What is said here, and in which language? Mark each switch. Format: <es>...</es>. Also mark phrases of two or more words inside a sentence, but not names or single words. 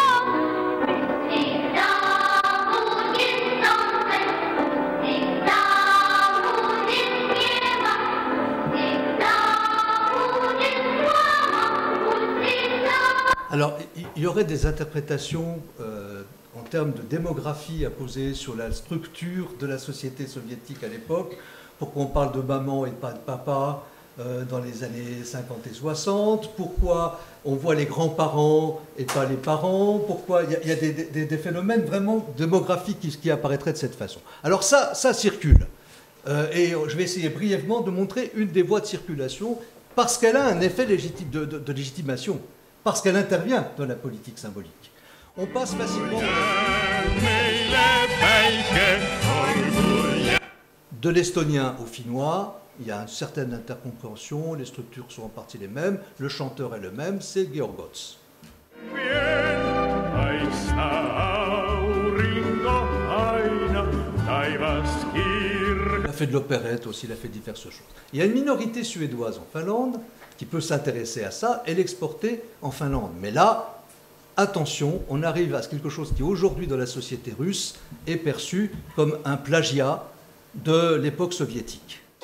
<ru>Всегда будет солнце, всегда будет небо, всегда будет мама, пусть всегда.</ru> <fr>Alors, il y aurait des interprétations en termes de démographie à poser sur la structure de la société soviétique à l'époque. Pourquoi on parle de maman et pas de papa dans les années 50 et 60? Pourquoi on voit les grands-parents et pas les parents? Pourquoi il y a des phénomènes vraiment démographiques qui apparaîtraient de cette façon? Alors ça circule. Et je vais essayer brièvement de montrer une des voies de circulation parce qu'elle a un effet de légitimation, parce qu'elle intervient dans la politique symbolique. On passe facilement</fr> <et>Meile päike olgu jää.</et> <fr>de l'estonien au finnois. Il y a une certaine intercompréhension, les structures sont en partie les mêmes, le chanteur est le même, c'est Georg Ots.</fr> <fi>Paista aurinko aina taivas kirkas.</fi> <fr>Il a fait de l'opérette aussi, il a fait diverses choses. Il y a une minorité suédoise en Finlande qui peut s'intéresser à ça et l'exporter en Finlande. Mais là, attention, on arrive à quelque chose qui aujourd'hui dans la société russe est perçu comme un plagiat de l'époque soviétique.</fr>